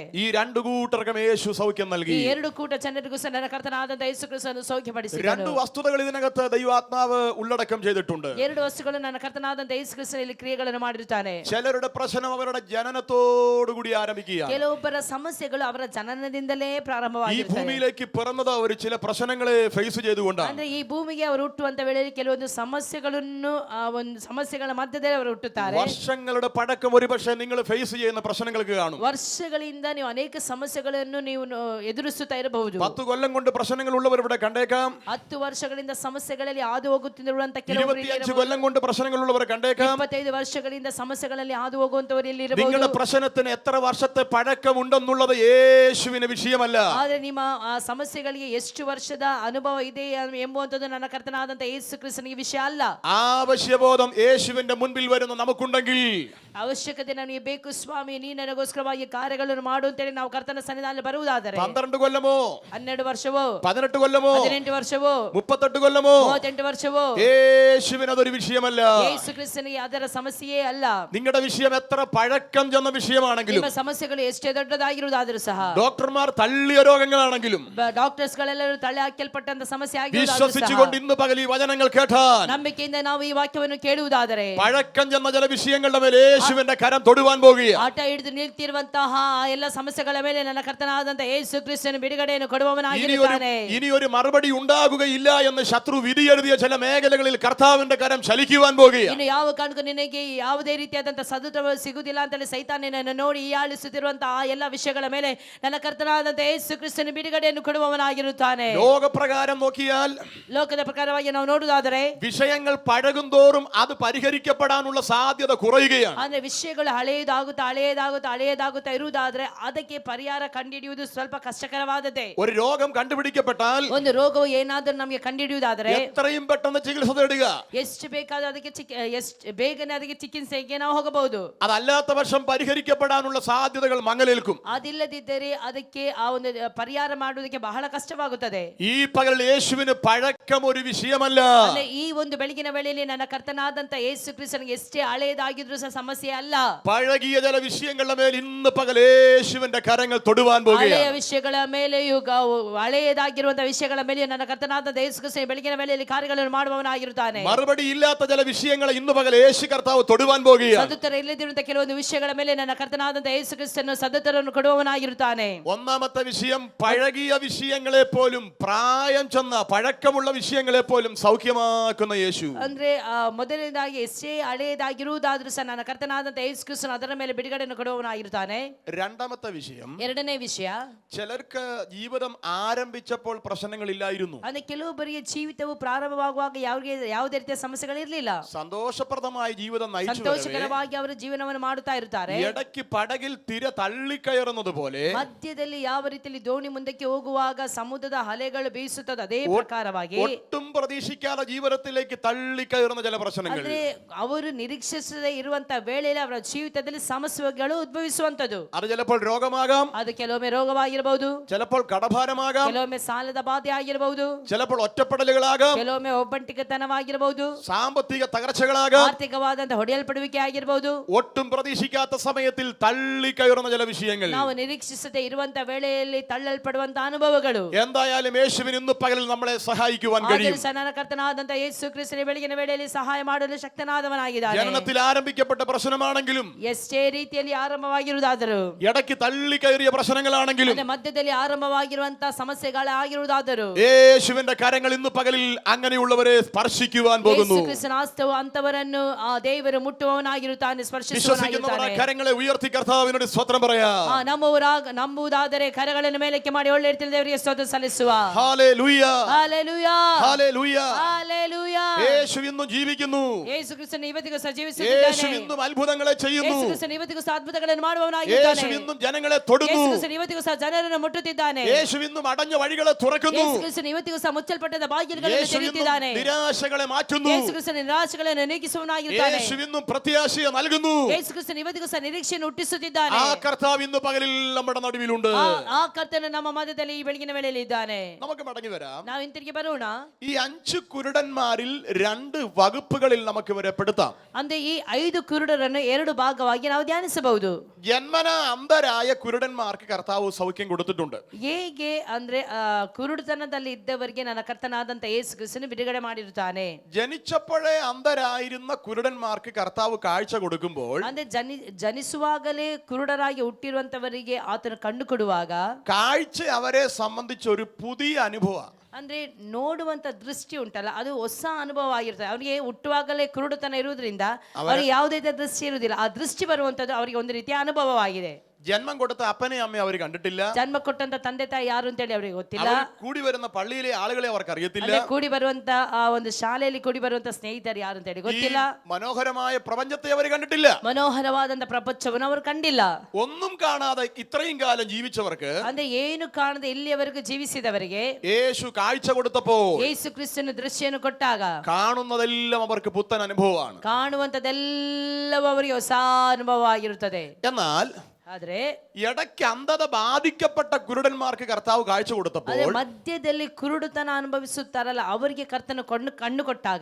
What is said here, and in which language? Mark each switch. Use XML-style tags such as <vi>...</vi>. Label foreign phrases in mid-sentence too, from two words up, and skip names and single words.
<ml>ഈ 2 കൂട്ടർക്കും യേശു സൗഖ്യം നൽകി.</ml> <kn>ಈ 2 ಕೂಟ ಜನರಿಗೂ ಸಹ ನನ್ನ ಕರ್ತನಾದ ಯೇಸು ಕ್ರಿಸ್ತನು ಸೌಖ್ಯಪಡಿಸಿದನು.</kn> <ml>2 വസ്തുതകൾ ഇതിനകത്ത് ദൈവാത്മാവ് ഉള്ളടക്കം ചെയ്തിട്ടുണ്ട്.</ml> <kn>2 ವಸ್ತುಗಳು ನನ್ನ ಕರ್ತನಾದ ಯೇಸು ಕ್ರಿಸ್ತನಲ್ಲಿ ಕ್ರಿಯೆಗಳನ್ನು ಮಾಡಿರುತ್ತಾನೆ.</kn> <ml>ചിലരുടെ പ്രശ്നം അവരുടെ ജനനത്തോടുകൂടി ആരംഭിക്കുകയാണ്.</ml> <kn>ಕೆಲವೊಬ್ಬರ ಸಮಸ್ಯೆಗಳು ಅವರ ಜನನದಿಂದಲೇ</kn> <ml>ഈ</ml> <kn>ಪ್ರಾರಂಭವಾಗಿರುತ್ತವೆ.</kn> <ml>ഭൂമിയിലേക്ക് പിറന്നത് അവർ ചില പ്രശ്നങ്ങളെ ഫേസ് ചെയ്തുകൊണ്ടാണ്.</ml> <kn>ಅಂದ್ರೆ ಈ ಭೂಮಿಗೆ ಅವರು ಹುಟ್ಟುವಂತ ವೇಳೆಯಲ್ಲಿ ಕೆಲವೊಂದು ಸಮಸ್ಯೆಗಳನ್ನು ಆ ಒಂದು ಸಮಸ್ಯೆಗಳ ಮಧ್ಯದಲ್ಲಿ ಅವರು ಹುಟ್ಟುತ್ತಾರೆ.</kn> <ml>വർഷങ്ങളുടെ പഴക്കം ഒരുപക്ഷെ നിങ്ങൾ ഫേസ് ചെയ്യുന്ന പ്രശ്നങ്ങൾക്ക് കാണും.</ml> <kn>ವರ್ಷಗಳಿಂದ ನೀವು ಅನೇಕ ಸಮಸ್ಯೆಗಳನ್ನು ನೀವು ಎದುರಿಸುತ್ತಾ ಇರಬಹುದು.</kn> <ml>10 കൊല്ലം കൊണ്ട് പ്രശ്നങ്ങൾ ഉള്ളവർ ഇവിടെ കണ്ടേക്കാം.</ml> <kn>10 ವರ್ಷಗಳಿಂದ ಸಮಸ್ಯೆಗಳಲ್ಲಿ ಹಾದು ಹೋಗುತ್ತಿರುವಂತ ಕೆಲವರು</kn> <ml>25 കൊല്ലം കൊണ്ട് പ്രശ്നങ്ങളുള്ളവർ കണ്ടേക്കാം.</ml> <kn>25 ವರ್ಷಗಳಿಂದ ಸಮಸ್ಯೆಗಳಲ್ಲಿ ಹಾದು ಹೋಗುವಂತವರು ಇಲ್ಲಿ ಇರಬಹುದು.</kn> <ml>നിങ്ങളുടെ പ്രശ്നത്തിന് എത്ര വർഷത്തെ പഴക്കമുണ്ടെന്നുള്ളത് യേശുവിന് വിഷയമല്ല.</ml> <kn>ಆದರೆ ನಿಮ್ಮ ಆ ಸಮಸ್ಯೆಗಳಿಗೆ ಎಷ್ಟು ವರ್ಷದ ಅನುಭವ ಇದೆ ಎಂಬುವಂತದ್ದು ನನ್ನ ಕರ್ತನಾದಂತ ಯೇಸು ಕ್ರಿಸ್ತನಿಗೆ ವಿಷಯ ಅಲ್ಲ.</kn> <ml>ആവശ്യബോധം യേശുവിന്റെ മുൻപിൽ വരുന്ന നമുക്കുണ്ടെങ്കിൽ,</ml> <kn>ಅವಶ್ಯಕತೆ ನನಗೆ ಬೇಕು ಸ್ವಾಮಿ, ನೀ ನನಗೋಸ್ಕರವಾಗಿ ಕಾರ್ಯಗಳನ್ನು ಮಾಡು ಅಂತೇಳಿ ನಾವು ಕರ್ತನ ಸನ್ನಿಧಾನದಲ್ಲಿ ಬರುವುದಾದರೆ</kn> <ml>12 കൊല്ലമോ</ml> <kn>12 ವರ್ಷವೋ</kn> <ml>18 കൊല്ലമോ</ml> <kn>18 ವರ್ಷವೋ</kn> <ml>38 കൊല്ലമോ</ml> <kn>38 ವರ್ಷವೋ</kn> <ml>യേശുവിന് അതൊരു വിഷയമല്ല.</ml> <kn>ಯೇಸು ಕ್ರಿಸ್ತನಿಗೆ ಅದರ ಸಮಸ್ಯೆಯೇ ಅಲ್ಲ.</kn> <ml>നിങ്ങളുടെ വിഷയം എത്ര പഴക്കം ചെന്ന വിഷയമാണെങ്കിലും,</ml> <kn>ನಿಮ್ಮ ಸಮಸ್ಯೆಗಳು ಎಷ್ಟೇ ದೊಡ್ಡದಾಗಿರುವುದಾದರೂ ಸಹ,</kn> <ml>ഡോക്ടർമാർ തള്ളിയ രോഗങ്ങളാണെങ്കിലും,</ml> <kn>ಡಾಕ್ಟರ್ಸ್ ಗಳೆಲ್ಲರೂ ತಳ್ಳಿ ಹಾಕಲ್ಪಟ್ಟಂತ ಸಮಸ್ಯೆ ಆಗಿರುವುದಾದರೂ ಸಹ,</kn> <ml>വിശ്വസിച്ചുകൊണ്ട് ഇന്ന് പകൽ ഈ വചനങ്ങൾ കേട്ടാൽ,</ml> <kn>ನಂಬಿಕೆಯಿಂದ ನಾವು ಈ ವಾಕ್ಯವನ್ನು ಕೇಳುವುದಾದರೆ,</kn> <ml>പഴക്കം ചെന്ന ചില വിഷയങ്ങളുടെ മേൽ യേശുവിന്റെ കരം തൊടുവാൻ പോകുകയാണ്.</ml> <kn>ಆಟ ಹಿಡಿದು ನಿಲ್ತಿರುವಂತಹ ಎಲ್ಲ ಸಮಸ್ಯೆಗಳ ಮೇಲೆ ನನ್ನ ಕರ್ತನಾದಂತ ಯೇಸು ಕ್ರಿಸ್ತನು ಬಿಡುಗಡೆಯನ್ನು ಕೊಡುವವನಾಗಿರುತ್ತಾನೆ.</kn> <ml>ഇനി ഒരു മറുപടി ഉണ്ടാകുകയില്ല എന്ന് ശത്രു വിധി എഴുതിയ ചില മേഖലകളിൽ കർത്താവിന്റെ കരം ചലിക്കുവാൻ പോകുകയാണ്.</ml> <kn>ಇನ್ನು ಯಾವ ಕಾರಣಕ್ಕೂ ನಿನಗೆ ಯಾವುದೇ ರೀತಿಯಾದಂತಹ ಸದುತ್ತರವು ಸಿಗುವುದಿಲ್ಲ ಅಂತೇಳಿ ಸೈತಾನ್ ನಿನ್ನನ್ನು ನೋಡಿ ಹೀಯಾಳಿಸುತ್ತಿರುವಂತಹ ಆ ಎಲ್ಲ ವಿಷಯಗಳ ಮೇಲೆ ನನ್ನ ಕರ್ತನಾದಂತ ಯೇಸು ಕ್ರಿಸ್ತನು ಬಿಡುಗಡೆಯನ್ನು ಕೊಡುವವನಾಗಿರುತ್ತಾನೆ.</kn> <ml>ലോകപ്രകാരം നോക്കിയാൽ,</ml> <kn>ಲೋಕದ ಪ್ರಕಾರವಾಗಿ ನಾವು ನೋಡುವುದಾದರೆ,</kn> <ml>വിഷയങ്ങൾ പഴകുന്തോറും അത് പരിഹരിക്കപ്പെടാനുള്ള സാധ്യത കുറയുകയാണ്.</ml> <kn>ಅಂದ್ರೆ ವಿಷಯಗಳು ಹಳೆಯದಾಗುತ್ತಾ ಇರುವುದಾದ್ರೆ ಅದಕ್ಕೆ ಪರಿಹಾರ ಕಂಡುಹಿಡಿಯುವುದು ಸ್ವಲ್ಪ ಕಷ್ಟಕರವಾದದ್ದೇ.</kn> <ml>ഒരു രോഗം കണ്ടുപിടിക്കപ്പെട്ടാൽ</ml> <kn>ಒಂದು ರೋಗವು ಏನಾದರೂ ನಮಗೆ ಕಂಡುಹಿಡಿಯುವುದಾದ್ರೆ</kn> <ml>എത്രയും പെട്ടെന്ന് ചികിത്സ തേടുക.</ml> <kn>ಎಷ್ಟು ಬೇಕಾದ್ರೂ ಅದಕ್ಕೆ ಎಷ್ಟು ಬೇಗನೆ ಅದಕ್ಕೆ ಚಿಕಿತ್ಸೆಗೆ ನಾವು ಹೋಗಬಹುದು.</kn> <ml>അതല്ലാത്ത പക്ഷം പരിഹരിക്കപ്പെടാനുള്ള സാധ്യതകൾ മങ്ങലേൽക്കും.</ml> <kn>ಅದಿಲ್ಲದಿದ್ದರೆ ಅದಕ್ಕೆ ಆ ಒಂದು ಪರಿಹಾರ ಮಾಡುವುದಕ್ಕೆ ಬಹಳ ಕಷ್ಟವಾಗುತ್ತದೆ.</kn> <ml>ഈ പകൽ യേശുവിന് പഴക്കം ഒരു വിഷയമല്ല.</ml> <kn>ಅಂದ್ರೆ ಈ ಒಂದು ಬೆಳಗಿನ ವೇಳೆಯಲ್ಲಿ ನನ್ನ ಕರ್ತನಾದಂತ ಯೇಸು ಕ್ರಿಸ್ತನಿಗೆ ಎಷ್ಟೇ ಹಳೆಯದಾಗಿದ್ರೂ ಸಹ ಸಮಸ್ಯೆ ಅಲ್ಲ.</kn> <ml>പഴകിയ ചില വിഷയങ്ങളുടെ മേൽ ഇന്ന് പകൽ യേശുവിന്റെ കരങ്ങൾ തൊടുവാൻ</ml> <kn>ಹಳೆಯ</kn> <ml>പോകുകയാണ്.</ml> <kn>ವಿಷಯಗಳ ಮೇಲೆಯೂ ಹಳೆಯದಾಗಿರುವಂತಹ ವಿಷಯಗಳ ಮೇಲೆಯೂ ನನ್ನ ಕರ್ತನಾದಂತ ಯೇಸು ಕ್ರಿಸ್ತನು ಬೆಳಗಿನ ವೇಳೆಯಲ್ಲಿ ಕಾರ್ಯಗಳನ್ನು ಮಾಡುವವನಾಗಿರುತ್ತಾನೆ.</kn> <ml>മറുപടി ഇല്ലാത്ത ചില വിഷയങ്ങളെ ഇന്ന് പകൽ യേശു കർത്താവ് തൊടുവാൻ പോകുകയാണ്.</ml> <kn>ಸದುತ್ತರ ಇಲ್ಲದಿರುವಂತಹ ಕೆಲವೊಂದು ವಿಷಯಗಳ ಮೇಲೆ ನನ್ನ ಕರ್ತನಾದಂತ ಯೇಸು ಕ್ರಿಸ್ತನು ಸದುತ್ತರವನ್ನು ಕೊಡುವವನಾಗಿರುತ್ತಾನೆ.</kn> <ml>ഒന്നാമത്തെ വിഷയം, പഴകിയ വിഷയങ്ങളെ പോലും, പ്രായം ചെന്ന പഴക്കമുള്ള വിഷയങ്ങളെ പോലും സൗഖ്യമാക്കുന്ന യേശു.</ml> <kn>ಅಂದ್ರೆ ಮೊದಲನೇದಾಗಿ ಎಷ್ಟೇ ಹಳೆಯದಾಗಿರುವುದಾದ್ರೂ ಸಹ ನನ್ನ ಕರ್ತನಾದಂತ ಯೇಸು ಕ್ರಿಸ್ತನು ಅದರ ಮೇಲೆ ಬಿಡುಗಡೆಯನ್ನು ಕೊಡುವವನಾಗಿರುತ್ತಾನೆ.</kn> <ml>രണ്ടാമത്തെ വിഷയം,</ml> <kn>ಎರಡನೇ ವಿಷಯ,</kn> <ml>ചിലർക്ക് ജീവിതം ആരംഭിച്ചപ്പോൾ പ്രശ്നങ്ങളില്ലായിരുന്നു.</ml> <kn>ಅಂದ್ರೆ ಕೆಲವೊಬ್ಬರಿಗೆ ಜೀವಿತವು ಪ್ರಾರಂಭವಾಗುವಾಗ ಯಾವುದೇ ರೀತಿಯ ಸಮಸ್ಯೆಗಳಿರಲಿಲ್ಲ.</kn> <ml>സന്തോഷപ്രദമായ ജീവിതം നയിച്ചു</ml> <kn>ಸಂತೋಷಕರವಾಗಿ ಅವರು ಜೀವನವನ್ನು ಮಾಡುತ್ತಾ ಇರ್ತಾರೆ.</kn> <ml>ഇടയ്ക്ക് പടകിൽ തിര തള്ളിക്കയറുന്നത് പോലെ</ml> <kn>ಮಧ್ಯದಲ್ಲಿ ಯಾವ ರೀತಿಯಲ್ಲಿ ದೋಣಿ ಮುಂದಕ್ಕೆ ಹೋಗುವಾಗ ಸಮುದ್ರದ ಅಲೆಗಳು ಬೀಸುತ್ತದೆ, ಅದೇ ಪ್ರಕಾರವಾಗಿ</kn> <ml>ഒട്ടും പ്രതീക്ഷിക്കാതെ ജീവിതത്തിലേക്ക് തള്ളിക്കയറുന്ന ചില പ്രശ്നങ്ങൾ,</ml> <kn>ಅಂದ್ರೆ ಅವರು ನಿರೀಕ್ಷಿಸದೇ ಇರುವಂತ ವೇಳೆಯಲ್ಲಿ ಅವರ ಜೀವಿತದಲ್ಲಿ ಸಮಸ್ಯೆಗಳು ಉದ್ಭವಿಸುವಂತದ್ದು.</kn> <ml>അത് ചിലപ്പോൾ രോഗമാകാം,</ml> <kn>ಅದು ಕೆಲವೊಮ್ಮೆ ರೋಗವಾಗಿರಬಹುದು,</kn> <ml>ചിലപ്പോൾ കടഭാരമാകാം,</ml> <kn>ಕೆಲವೊಮ್ಮೆ ಸಾಲದ ಬಾಧೆ ಆಗಿರಬಹುದು,</kn> <ml>ചിലപ്പോൾ ഒറ്റപ്പെടലുകളാകാം,</ml> <kn>ಕೆಲವೊಮ್ಮೆ ಒಬ್ಬಂಟಿಗತನವಾಗಿರಬಹುದು,</kn> <ml>സാമ്പത്തിക തകർച്ചകളാകാം,</ml> <kn>ಆರ್ಥಿಕವಾದಂತ ಹೊಡೆಯಲ್ಪಡುವಿಕೆ ಆಗಿರಬಹುದು.</kn> <ml>ഒട്ടും പ്രതീക്ഷിക്കാത്ത സമയത്തിൽ തള്ളിക്കയറുന്ന ചില വിഷയങ്ങൾ.</ml> <kn>ನಾವು ನಿರೀಕ್ಷಿಸದೇ ಇರುವಂತ ವೇಳೆಯಲ್ಲಿ ತಳ್ಳಲ್ಪಡುವಂತ ಅನುಭವಗಳು.</kn> <ml>എന്തായാലും യേശുവിന് ഇന്ന് പകൽ നമ്മളെ സഹായിക്കുവാൻ കഴിയും.</ml> <kn>ನನ್ನ ಕರ್ತನಾದಂತ ಯೇಸು ಕ್ರಿಸ್ತನ ಬೆಳಗಿನ ವೇಳೆಯಲ್ಲಿ ಸಹಾಯ ಮಾಡಲು ಶಕ್ತನಾದವನಾಗಿದ್ದಾನೆ.</kn> <ml>ജനനത്തിൽ ആരംഭിക്കപ്പെട്ട പ്രശ്നമാണെങ്കിലും,</ml> <kn>ಎಷ್ಟೇ ರೀತಿಯಲ್ಲಿ ಆರಂಭವಾಗಿರುವುದಾದರೂ,</kn> <ml>ഇടയ്ക്ക് തള്ളിക്കയറിയ പ്രശ്നങ്ങളാണെങ്കിലും,</ml> <kn>ಮಧ್ಯದಲ್ಲಿ ಆರಂಭವಾಗಿರುವಂತಹ ಸಮಸ್ಯೆಗಳಾಗಿರುವುದಾದರೂ,</kn> <ml>യേശുവിന്റെ കരങ്ങൾ ഇന്ന് പകലിൽ അങ്ങനെയുള്ളവരെ സ്പർശിക്കുവാൻ പോകുന്നു.</ml> <kn>ಯೇಸು ಕ್ರಿಸ್ತನ ಹಸ್ತವು ಅಂತವರನ್ನು ಆ ದೇವರು ಮುಟ್ಟುವವನಾಗಿರುತ್ತಾನೆ, ಸ್ಪರ್ಶಿಸುವವನಾಗಿರುತ್ತಾನೆ.</kn> <ml>കരങ്ങളെ ഉയർത്തി കർത്താവിനോട് സ്വത്രം പറയാം.</ml> <kn>ನಂಬುವುದಾದರೆ ಕರಗಳನ್ನು ಮೇಲಕ್ಕೆ ಮಾಡಿ ಒಳ್ಳೆ ರೀತಿಯಲ್ಲಿ ದೇವರಿಗೆ ಸ್ತೋತ್ರ ಸಲ್ಲಿಸುವ.</kn> <ml>ഹല്ലേലൂയ,</ml> <kn>ಹಲ್ಲೆಲೂಯಾ,</kn> <ml>ഹല്ലേലൂയ.</ml> <kn>ಹಲ್ಲೆಲೂಯಾ.</kn> <ml>യേശു ഇന്നും ജീവിക്കുന്നു.</ml> <kn>ಯೇಸು ಕ್ರಿಸ್ತನು ಇವತ್ತಿಗೂ ಸಹ</kn> <ml>യേശു</ml> <kn>ಜೀವಿಸುತ್ತಿದ್ದಾನೆ.</kn> <ml>ഇന്നും അത്ഭുതങ്ങളെ ചെയ്യുന്നു.</ml> <kn>ಯೇಸು ಕ್ರಿಸ್ತನು ಇವತ್ತಿಗೂ ಸಹ ಅದ್ಭುತಗಳನ್ನು</kn> <ml>യേശു</ml> <kn>ಮಾಡುವವನಾಗಿದ್ದಾನೆ.</kn> <ml>ഇന്നും ജനങ്ങളെ തൊടുന്നു.</ml> <kn>ಯೇಸು ಕ್ರಿಸ್ತನು ಇವತ್ತಿಗೂ ಸಹ ಜನರನ್ನು ಮುಟ್ಟುತ್ತಿದ್ದಾನೆ.</kn> <ml>യേശു ഇന്നും അടഞ്ഞ വഴികളെ തുറക്കുന്നു.</ml> <kn>ಯೇಸು ಕ್ರಿಸ್ತನು ಇವತ್ತಿಗೂ ಸಹ ಮುಚ್ಚಲ್ಪಟ್ಟ ಬಾಗಿಲುಗಳನ್ನು</kn> <ml>യേശു ഇന്നും</ml> <kn>ತೆರೆಯುತ್ತಿದ್ದಾನೆ.</kn> <ml>നിരാശകളെ മാറ്റുന്നു.</ml> <kn>ಯೇಸು ಕ್ರಿಸ್ತನು ನಿರಾಶೆಗಳನ್ನು ನೀಗಿಸುವವನಾಗಿದ್ದಾನೆ.</kn> <ml>യേശു ഇന്നും പ്രത്യാശയെ നൽകുന്നു.</ml> <kn>ಯೇಸು ಕ್ರಿಸ್ತನು ಇವತ್ತಿಗೂ ಸಹ ನಿರೀಕ್ಷೆಯನ್ನು ಹುಟ್ಟಿಸುತ್ತಿದ್ದಾನೆ.</kn> <ml>ആ കർത്താവ് ഇന്ന് പകലിൽ നമ്മുടെ നടുവിലുണ്ട്.</ml> <kn>ಆ ಕರ್ತನು ನಮ್ಮ ಮಧ್ಯದಲ್ಲಿ ಈ ಬೆಳಗಿನ ವೇಳೆಯಲ್ಲಿ ಇದ್ದಾನೆ.</kn> <ml>നമുക്ക് മടങ്ങി വരാം.</ml> <kn>ನಾವು ಹಿಂತಿರುಗಿ ಬರೋಣ.</kn> <ml>ഈ 5 കുരുടന്മാരിൽ 2 വകുപ്പുകളിൽ നമുക്ക് ഇവരെ പെടുത്താം.</ml> <kn>ಅಂದ್ರೆ ಈ 5 ಕುರುಡರನ್ನು 2 ಭಾಗವಾಗಿ ನಾವು ಧ್ಯಾನಿಸಬಹುದು.</kn> <ml>ജന്മന അന്ധരായ കുരുടന്മാർക്ക് കർത്താവ് സൗഖ്യം കൊടുത്തിട്ടുണ്ട്.</ml> <kn>ಹೇಗೆ ಅಂದ್ರೆ ಕುರುಡುತನದಲ್ಲಿ ಇದ್ದವರಿಗೆ ನನ್ನ ಕರ್ತನಾದಂತ ಯೇಸು ಕ್ರಿಸ್ತನು ಬಿಡುಗಡೆ ಮಾಡಿರುತ್ತಾನೆ.</kn> <ml>ജനിച്ചപ്പോഴേ അന്ധരായിരുന്ന കുരുടന്മാർക്ക് കർത്താവ് കാഴ്ച കൊടുക്കുമ്പോൾ,</ml> <kn>ಅಂದ್ರೆ ಜನಿಸುವಾಗಲೇ ಕುರುಡರಾಗಿ ಹುಟ್ಟಿರುವಂತವರಿಗೆ ಆತನು ಕಣ್ಣು ಕೊಡುವಾಗ</kn> <ml>കാഴ്ച അവരെ സംബന്ധിച്ച് ഒരു പുതിയ അനുഭവം.</ml> <kn>ಅಂದ್ರೆ ನೋಡುವಂತ ದೃಷ್ಟಿ ಉಂಟಲ್ಲ, ಅದು ಹೊಸ ಅನುಭವ ಆಗಿರ್ತದೆ. ಅವರಿಗೆ ಹುಟ್ಟುವಾಗಲೇ ಕುರುಡುತನ ಇರುವುದರಿಂದ ಅವರಿಗೆ ಯಾವುದೇ ದೃಷ್ಟಿ ಇರುವುದಿಲ್ಲ. ಆ ದೃಷ್ಟಿ ಬರುವಂತದ್ದು ಅವರಿಗೆ ಒಂದು ರೀತಿಯ ಅನುಭವವಾಗಿದೆ.</kn> <ml>ജന്മം കൊടുത്ത അപ്പനെ അമ്മയെ അവർ കണ്ടിട്ടില്ല.</ml> <kn>ಜನ್ಮ ಕೊಟ್ಟಂತ ತಂದೆ ತಾಯಿ ಯಾರು ಅಂತೇಳಿ ಅವರಿಗೆ ಗೊತ್ತಿಲ್ಲ.</kn> <ml>അവർ കൂടി വരുന്ന പള്ളിയിലെ ആളുകളെ അവർക്ക് അറിയത്തില്ല.</ml> <kn>ಅಲ್ಲೇ ಕೂಡಿ ಬರುವಂತ ಆ ಒಂದು ಶಾಲೆಯಲ್ಲಿ ಕೂಡಿ ಬರುವಂತ ಸ್ನೇಹಿತರು ಯಾರು ಅಂತೇಳಿ ಗೊತ್ತಿಲ್ಲ.</kn> <ml>മനോഹരമായ പ്രപഞ്ചത്തെ അവർ കണ്ടിട്ടില്ല.</ml> <kn>ಮನೋಹರವಾದಂತ ಪ್ರಪಂಚವನ್ನು ಅವರು ಕಂಡಿಲ್ಲ.</kn> <ml>ഒന്നും കാണാതെ ഇത്രയും കാലം ജീവിച്ചവർക്ക്</ml> <kn>ಅಂದ್ರೆ ಏನು ಕಾಣದೆ ಇಲ್ಲಿಯವರೆಗೂ ಜೀವಿಸಿದವರಿಗೆ</kn> <ml>യേശു കാഴ്ച കൊടുത്തപ്പോൾ</ml> <kn>ಯೇಸು ಕ್ರಿಸ್ತನ ದೃಶ್ಯವನ್ನು ಕೊಟ್ಟಾಗ</kn> <ml>കാണുന്നതെല്ലാം അവർക്ക് പുത്തൻ അനുഭവമാണ്.</ml> <kn>ಕಾಣುವಂತದೆಲ್ಲವೂ ಅವರಿಗೆ ಹೊಸ ಅನುಭವ ಆಗಿರುತ್ತದೆ.</kn> <ml>എന്നാൽ</ml> <kn>ಆದ್ರೆ</kn> <ml>ഇടയ്ക്ക് അന്ധത ബാധിക്കപ്പെട്ട കുരുടന്മാർക്ക് കർത്താവ് കാഴ്ച</ml> <kn>ಅದೇ</kn> <ml>കൊടുത്തപ്പോൾ</ml> <kn>ಮಧ್ಯದಲ್ಲಿ ಕುರುಡುತನ ಅನುಭವಿಸುತ್ತಾರಲ್ಲ ಅವರಿಗೆ ಕರ್ತನ ಕಣ್ಣು ಕೊಟ್ಟಾಗ</kn>